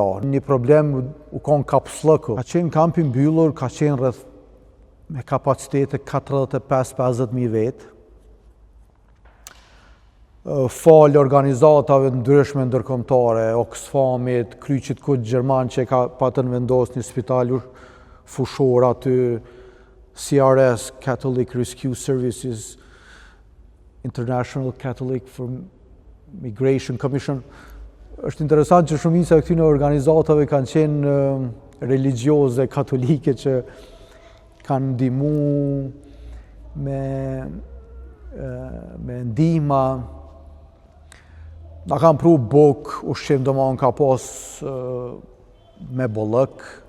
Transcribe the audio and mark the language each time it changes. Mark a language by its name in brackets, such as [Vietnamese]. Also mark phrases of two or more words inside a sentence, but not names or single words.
[Albanian] Një problem u konë kapslëku. Ka qenë kampi mbyllur, ka qenë rreth me kapacitete 45-50.000 vetë. Falë organizatave ndryshme ndërkombëtare, Oxfamit, Kryqit Kuq Gjerman që ka patën vendos një spital fushor aty, CRS, Catholic Rescue Services, International Catholic for Migration Commission. Është interesant që shumica e këtyre organizatave kanë qenë religjioze, katolike që kanë ndihmu me ndihma. Na kanë pru buk, ushqim domon ka pas me bollëk.